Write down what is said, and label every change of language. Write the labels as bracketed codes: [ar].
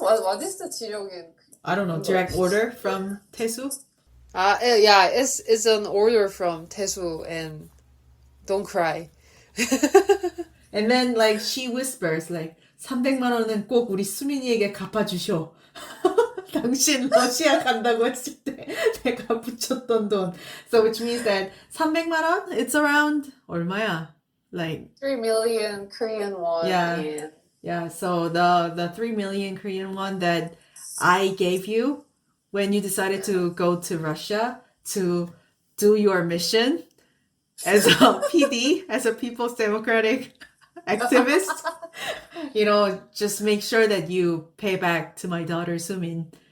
[en] What is the 지령 in I don't know, direct English? order from 태수? Yeah, it's an order from Taesu and don't cry. And then like she whispers like [ko] 300만 원은 꼭 우리 수민이에게 갚아주셔. 당신 러시아 간다고 했을 때 내가 붙였던 돈. [en] So which means that 300만 원, it's around [ko] 얼마야? [en] Like 3 million Korean won. yeah. And Yeah, so the 3 million Korean won that I gave you when you decided to go to Russia to do your mission as a PD, as a People's Democratic activist, just make sure that you pay back to my daughter Sumin.